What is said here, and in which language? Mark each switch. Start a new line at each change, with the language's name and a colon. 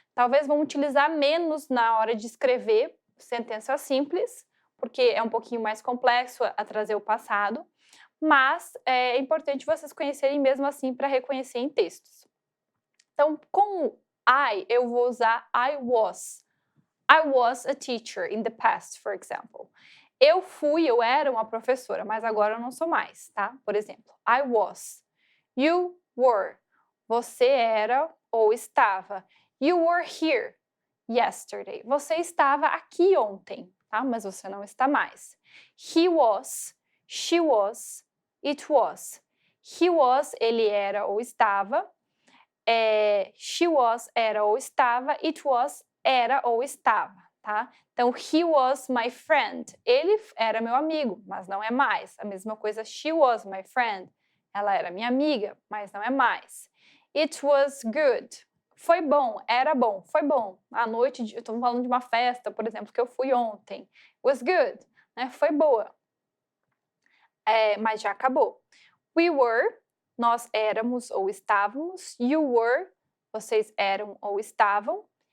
Portuguese: Talvez vão utilizar menos na hora de escrever sentença simples, porque é um pouquinho mais complexo a trazer o passado, mas é importante vocês conhecerem mesmo assim para reconhecer em textos. Então, com I, eu vou usar
English: I was. I was a teacher in the past, for example.
Portuguese: Eu era uma professora, mas agora eu não sou mais, tá? Por exemplo,
English: I was. You were.
Portuguese: Você era ou estava.
English: You were here yesterday.
Portuguese: Você estava aqui ontem, tá? Mas você não está mais.
English: He was, she was, it was. He was,
Portuguese: ele era ou estava.
English: She was,
Portuguese: era ou estava.
English: It was,
Portuguese: era ou estava, tá? Então,
English: he was my friend.
Portuguese: Ele era meu amigo, mas não é mais. A mesma coisa,
English: she was my friend.
Portuguese: Ela era minha amiga, mas não é mais.
English: It was good.
Portuguese: Foi bom, era bom, foi bom. À noite, eu estou falando de uma festa, por exemplo, que eu fui ontem.
English: It was good,
Portuguese: né? Foi boa. Mas já acabou.
English: We were,
Portuguese: nós éramos ou estávamos.
English: You were,
Portuguese: vocês eram ou estavam.